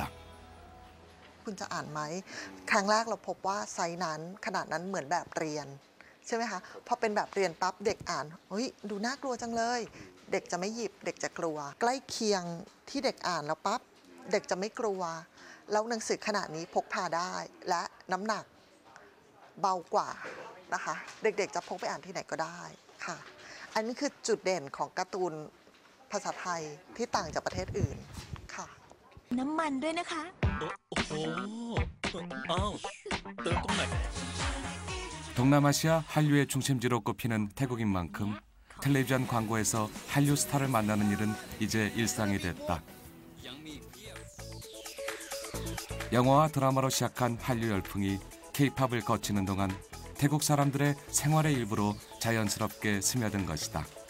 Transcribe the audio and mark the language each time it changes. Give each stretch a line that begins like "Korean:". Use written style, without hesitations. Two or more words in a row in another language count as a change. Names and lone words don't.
Thai: คุณจะอ่านไหมครั้งแรกเราพบว่าไซส์นั้นขนาดนั้นเหมือนแบบเรียนใช่ไหมคะพอเป็น แบบเรียนปั๊บเด็กอ่านเฮ้ยดูน่ากลัวจังเลยเด็กจะไม่หยิบเด็กจะกลัวใกล้เคียงที่เด็กอ่านแล้วปั๊บเด็กจะไม่กลัวแล้วหนังสือขนาดนี้พกพาได้และน้ำหนักเบากว่านะคะเด็กๆจะพกไปอ่านที่ไหนก็ได้ค่ะอันนี้คือจุดเด่นของการ์ตูนภาษาไทยที่ต่างจากประเทศอื่นค่ะน้ำมันด้วยนะคะ โอ้โหอ้าวเติมตรงไหน
Korean: 동남아시아 한류의 중심지로 꼽히는 태국인 만큼 텔레비전 광고에서 한류 스타를 만나는 일은 이제 일상이 됐다. 영화와 드라마로 시작한 한류 열풍이 K-팝을 거치는 동안 태국 사람들의 생활의 일부로 자연스럽게 스며든 것이다.